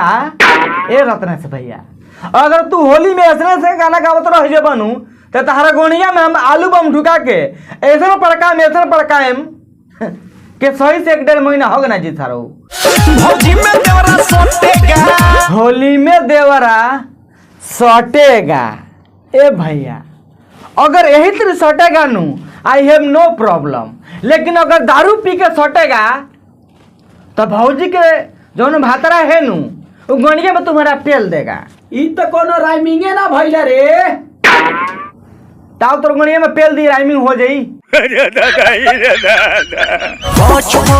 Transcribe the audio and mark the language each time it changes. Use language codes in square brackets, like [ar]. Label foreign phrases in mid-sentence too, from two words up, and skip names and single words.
[bho] ए रत्न से भैया, अगर तू होली में ऐसे से गाना गावत रह बनू तो तहरा गोनिया में हम आलू बम ढुका के ऐसा पड़काएम के सही से 1.5 महीना हो गया ना जी थारो। भौजी में देवरा सटेगा, होली में देवरा सटेगा। ए भैया, अगर यही तरह सटेगा नू [en] I have no problem, [bho] लेकिन अगर दारू पी के सटेगा तो भौजी के जौन भातरा है नू वो गणिया में तुम्हारा पेल देगा। ई तो कोनो राइमिंगे ना भइला रे। ताव तोर गणिया में पेल दी राइमिंग हो जाई। फौज